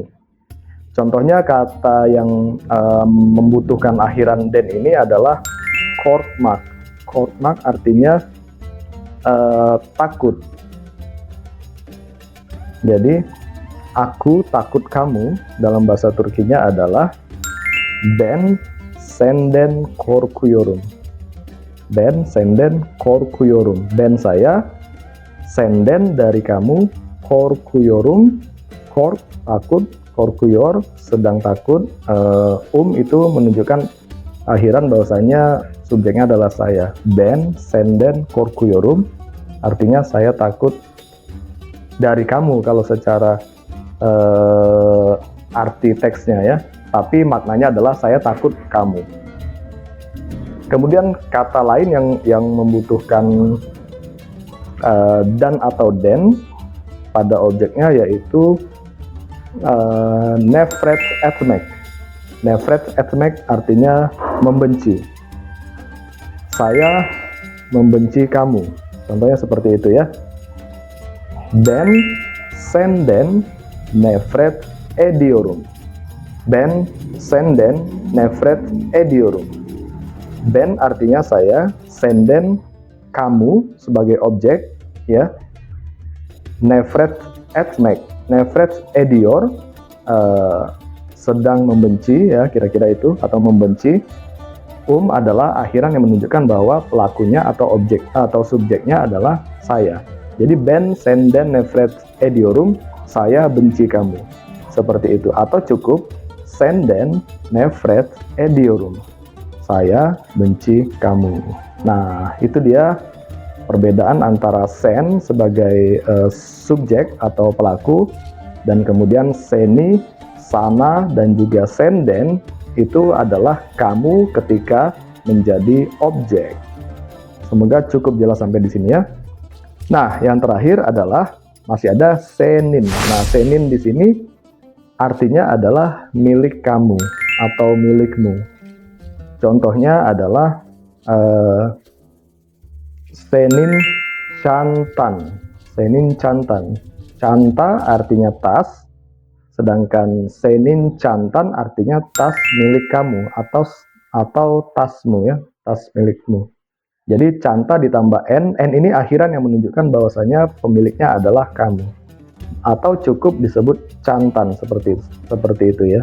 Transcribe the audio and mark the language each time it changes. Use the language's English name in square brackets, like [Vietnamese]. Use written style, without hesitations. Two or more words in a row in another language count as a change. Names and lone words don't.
[Indonesian] Contohnya kata yang membutuhkan akhiran den ini adalah korkmak. Korkmak artinya takut. Jadi aku takut kamu dalam bahasa Turkinya adalah [Turkish] ben senden korkuyorum. Ben senden korkuyorum. [Indonesian] Ben saya, senden dari kamu, [Turkish] korkuyorum, kork [Indonesian] takut, korkuyor sedang takut. Itu menunjukkan akhiran bahwasanya subjeknya adalah saya. [Turkish] Ben senden korkuyorum [Indonesian] artinya saya takut dari kamu kalau secara arti teksnya ya. Tapi maknanya adalah saya takut kamu. Kemudian kata lain yang membutuhkan dan atau den pada objeknya yaitu [Turkish] nefret etmek. Nefret etmek [Indonesian] artinya membenci. Saya membenci kamu. Contohnya seperti itu ya. [Turkish] Ben senden nefret ediyorum. Ben senden nefret ediyorum. [Indonesian] Ben artinya saya, senden kamu sebagai objek ya. [Turkish] Nefret etmek. Nefret ediyor [Indonesian] sedang membenci ya, kira-kira itu, atau membenci. Adalah akhiran yang menunjukkan bahwa pelakunya atau objek atau subjeknya adalah saya. Jadi [Turkish] ben senden nefret ediyorum, [Indonesian] saya benci kamu. Seperti itu. Atau cukup [Turkish] senden nefret ediyorum, [Indonesian] saya benci kamu. Nah, itu dia perbedaan antara sen sebagai subjek atau pelaku Dan kemudian seni, sana, dan juga senden itu adalah kamu ketika menjadi objek. Semoga cukup jelas sampai di sini ya. Nah, yang terakhir adalah masih ada senin. Nah, senin di sini artinya adalah milik kamu atau milikmu. Contohnya adalah [Turkish] senin cantan. Senin cantan. [Indonesian] Canta artinya tas, sedangkan [Turkish] senin cantan [Indonesian] artinya tas milik kamu atau tasmu ya, tas milikmu. Jadi canta ditambah n ini akhiran yang menunjukkan bahwasanya pemiliknya adalah kamu. Atau cukup disebut cantan seperti itu ya.